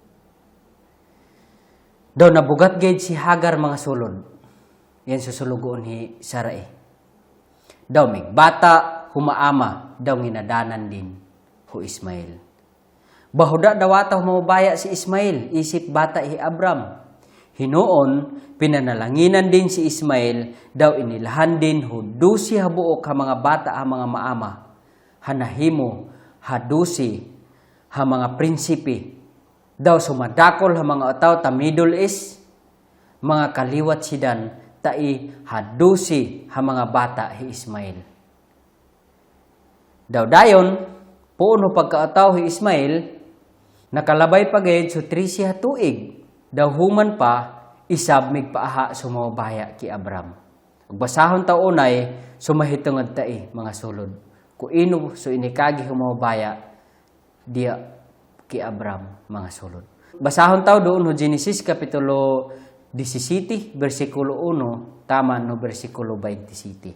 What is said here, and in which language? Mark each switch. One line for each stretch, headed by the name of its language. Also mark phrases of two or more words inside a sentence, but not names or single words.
Higaonon: Daw nabugat gayud si Hagar mga sulod. Yan susulugon hi Sara Daw mig bata humaama daw nginadanan din hu Ismael. Bahuda dawata humabaya si Ismael isip bata hi Abram. Hinuon pinanalanginan din si Ismael daw inilahan din hudusi habuok ha mga bata ha mga maama. Hanahimo hadusi ha mga prinsipi. Daw sumadakol ha mga otaw ta
English: Middle East
Higaonon: mga kaliwat sidan tai hadusi ha mga bata hi Ismael. Daw dayon, puno pagkaataw hi Ismael, nakalabay pagayad so 13 hatuig. Daw human pa, isab migpaaha sumabaya ki Abram. Basahon taw unay, sumahitungod tai mga sulod. Kuino so inikagi humabaya diya ki Abram mga sulod. Basahon taw doon ho Genesis kapitulo 17, versikulo 1, taman no versikulo 27.